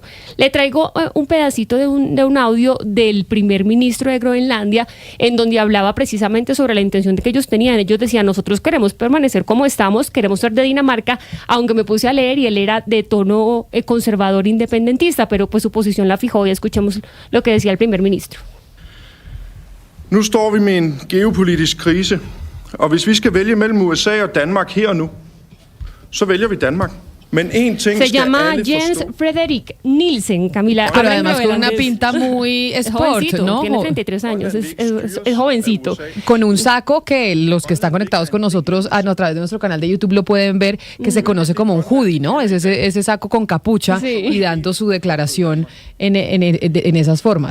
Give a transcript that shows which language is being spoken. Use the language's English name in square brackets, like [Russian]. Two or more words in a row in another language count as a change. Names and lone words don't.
[Spanish] Le traigo un pedacito de un audio del primer ministro de Groenlandia, en donde hablaba precisamente sobre la intención de que ellos tenían. Ellos decían, nosotros queremos permanecer como estamos, queremos ser de Dinamarca, aunque me puse a leer y él era de tono conservador independentista, pero pues su posición la fijó y escuchemos lo que decía el primer ministro. [Danish] Nu står vi med en geopolitisk krise, og hvis vi skal vælge mellem USA og Danmark her og nu, så vælger vi Danmark. [Spanish] Se llama Jens Frederik Nielsen, Camila. Pero además con una pinta muy sport, ¿no? Tiene 33 años, es jovencito. Con un saco que los que están conectados con nosotros a través de nuestro canal de YouTube lo pueden ver, que se conoce como un hoodie, ¿no? Es ese saco con capucha y dando su declaración en esas formas.